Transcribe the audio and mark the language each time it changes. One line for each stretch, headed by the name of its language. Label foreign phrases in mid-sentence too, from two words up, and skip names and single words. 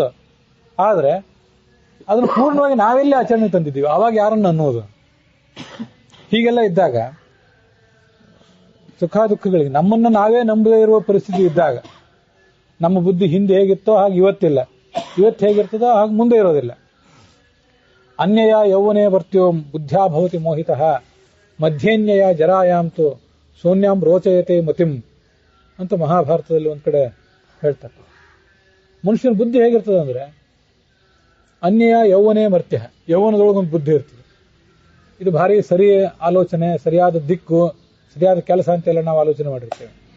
Kannada: ಆದ್ರೆ ಅದನ್ನು ಪೂರ್ಣವಾಗಿ ನಾವೆಲ್ಲೇ ಆಚರಣೆ ತಂದಿದ್ದೀವಿ, ಅವಾಗ ಯಾರನ್ನ ಅನ್ನೋದು? ಹೀಗೆಲ್ಲ ಇದ್ದಾಗ, ಸುಖ ದುಃಖಗಳಿಗೆ ನಮ್ಮನ್ನ ನಾವೇ ನಂಬದೇ ಇರುವ ಪರಿಸ್ಥಿತಿ ಇದ್ದಾಗ, ನಮ್ಮ ಬುದ್ಧಿ ಹಿಂದೆ ಹೇಗಿತ್ತೋ ಹಾಗೆ ಇವತ್ತಿಲ್ಲ, ಇವತ್ತು ಹೇಗಿರ್ತದೋ ಹಾಗೆ ಮುಂದೆ ಇರೋದಿಲ್ಲ.
Sanskrit: ಅನ್ಯಯ ಯೌವನೇ ಭರ್ತ್ಯೋ ಬುದ್ಧ್ಯಾ ಭವತಿ ಮೋಹಿತಃ ಮಧ್ಯನ್ಯಯ ಜರಾಯಾಂತು ಶೂನ್ಯಾಂ ರೋಚಯತೆ ಮತಿಂ
Kannada: ಅಂತ ಮಹಾಭಾರತದಲ್ಲಿ ಒಂದ್ ಕಡೆ ಹೇಳ್ತಾರೆ. ಮನುಷ್ಯನ ಬುದ್ಧಿ ಹೇಗಿರ್ತದೆ ಅಂದ್ರೆ,
Sanskrit: ಅನ್ಯಯ ಯೌವನೇ ಮರ್ತ್ಯ,
Kannada: ಯೌವನದೊಳಗೊಂದು ಬುದ್ಧಿ ಇರ್ತದೆ. ಇದು ಭಾರಿ ಸರಿ ಆಲೋಚನೆ, ಸರಿಯಾದ ದಿಕ್ಕು, ಸರಿಯಾದ ಕೆಲಸ ಅಂತೆಲ್ಲ ನಾವು ಆಲೋಚನೆ ಮಾಡಿರ್ತೇವೆ.